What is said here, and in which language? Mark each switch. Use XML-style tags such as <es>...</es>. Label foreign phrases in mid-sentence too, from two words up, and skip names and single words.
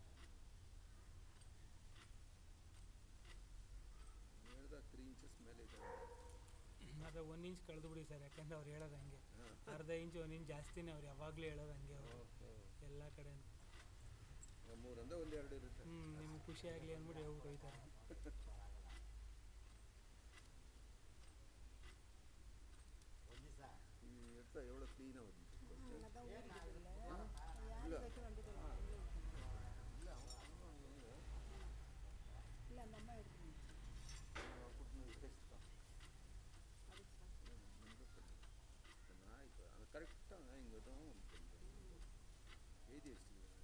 <kn>ಹೇಳ್ದ 3 ಇಂಚಸ್ ಮೇಲೆ ಇದೆ. ಅದು 1 ಇಂಚ್ ಕಳೆದು ಬಿಡಿ ಸರ್, ಯಾಕಂದ್ರೆ ಅವ್ರು ಹೇಳೋದು ಹಂಗೆ. ಅರ್ಧ ಇಂಚ್ 1 ಇಂಚ್ ಜಾಸ್ತಿನೇ ಅವ್ರು ಯಾವಾಗಲೂ ಹೇಳೋದು ಹಂಗೆ ಅವರು ಎಲ್ಲ ಕಡೆನೂ. 3 ಅಂದ 1 2 ಇರುತ್ತೆ. ನಿಮ್ಗೆ ಖುಷಿ ಆಗಲಿ ಅಂದ್ಬಿಟ್ಟು ಹೇಳ್ಬಿಟ್ಟು ಹೋಯ್ತಾರೆ.</kn> <ta>எவ்வளோ க்ளீனாக வருது. கரெக்டாக இங்கே தான் எழுதி வச்சுருக்கேன்.</ta>